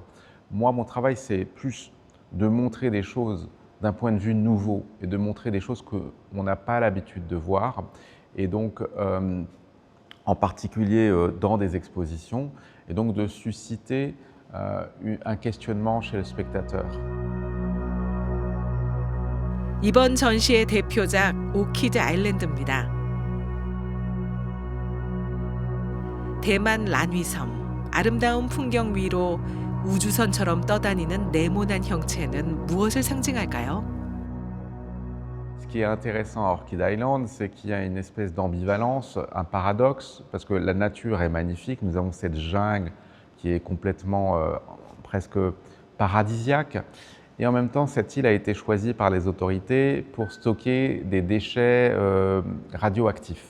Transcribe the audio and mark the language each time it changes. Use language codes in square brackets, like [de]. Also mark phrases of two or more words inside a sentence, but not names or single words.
[fr] Moi, mon travail, c'est plus de montrer des choses d'un point de vue nouveau et de montrer des choses qu'on n'a pas l'habitude de voir. Et donc, en particulier dans des expositions, et donc de susciter un questionnement chez le spectateur. [ko] 이번 전시의 대표작 오키드 아일랜드입니다. 대만 란위섬, 아름다운 풍경 위로 우주선처럼 떠다니는 네모난 형체는 무엇을 상징할까요? [fr] Ce qui est intéressant à Orchid Island, c'est qu'il y a une espèce d'ambivalence, un paradoxe, parce que la nature est magnifique. Nous avons cette jungle qui est complètement presque paradisiaque. Et en même temps, cette île a été choisie par les autorités pour stocker des déchets radioactifs.